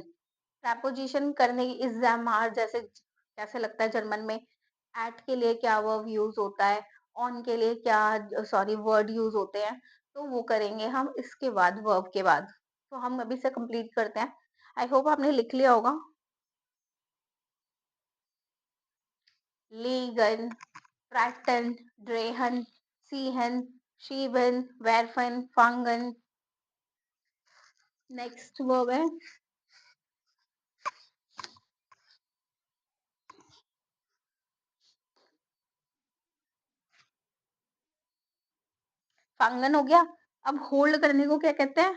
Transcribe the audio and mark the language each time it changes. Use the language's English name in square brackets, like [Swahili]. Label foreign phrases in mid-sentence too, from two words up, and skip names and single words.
[Hindi] प्रपोजिशन करने की एग्जाम आर जैसे कैसे लगता है जर्मन में, एट के लिए क्या [English] verb use [Hindi] होता है, ऑन के लिए क्या, सॉरी, [English] word use [Hindi] होते हैं, तो वो करेंगे हम इसके बाद, वर्ब के बाद। तो हम अभी से कंप्लीट करते हैं। [English] I hope [Hindi] आपने लिख लिया होगा। [German] liegen, praten, drehen, ziehen, schieben, werfen, fangen. [English] next verb [Hindi] है fangen हो गया। अब होल्ड करने को क्या कहते हैं?